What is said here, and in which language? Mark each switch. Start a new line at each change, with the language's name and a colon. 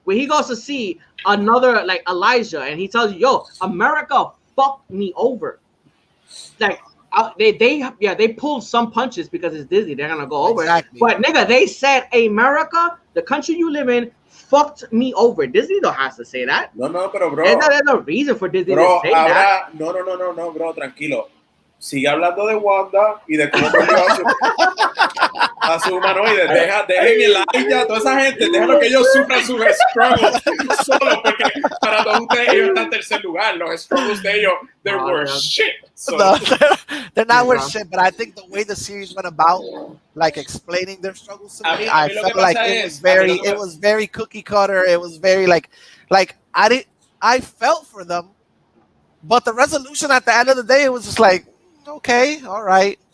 English: When he goes to see another like Elijah, and he tells you, "Yo, America fucked me over." Like they pulled some punches because it's Disney. They're gonna go over. Exactly. But nigga, they said America, the country you live in, fucked me over. Disney don't have to say that.
Spanish: No, pero bro.
English: There's no reason for Disney to say that.
Spanish: No, bro, tranquilo. Sigue hablando de Wanda y de cómo perdió a su humanoide. Dejen el Aya, toda esa gente, déjalo que ellos sufran sus struggles solo, porque para todos ustedes ellos están en tercer lugar. Los struggles de ellos,
English: they're worth shit. So. No, they're not worth shit, but I think the way the series went about, like explaining their struggles to me, I felt like it was very cookie cutter. It was very like I felt for them, but the resolution at the end of the day, it was just like, okay, all right.